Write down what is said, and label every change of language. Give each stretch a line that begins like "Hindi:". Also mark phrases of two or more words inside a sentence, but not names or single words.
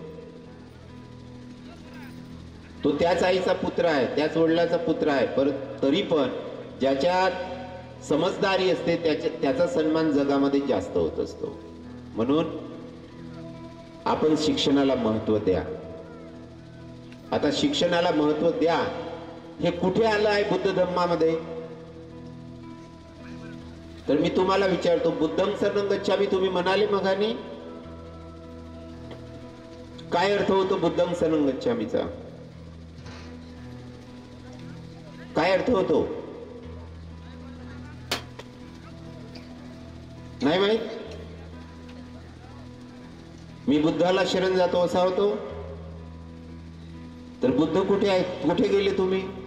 Marathi: तो त्याच आईचा पुत्र आहे, त्याच वडिलाचा पुत्र आहे, परंतु तरी पण ज्याच्यात समजदारी असते त्याचा सन्मान जगामध्ये जास्त होत असतो. म्हणून आपण शिक्षणाला महत्त्व द्या. आता शिक्षणाला महत्त्व द्या हे कुठे आलं आहे बुद्ध धम्मामध्ये? तर मी तुम्हाला विचारतो,
Pali: बुद्धं शरणं गच्छामि
Marathi: तुम्ही म्हणाले मगानी, काय अर्थ होतो बुद्धं शरणं गच्छामीचा? काय अर्थ होतो? नाही माहित? मी बुद्धाला शरण जातो असा होतो. तर बुद्ध कुठे आहेत? कुठे गेले तुम्ही?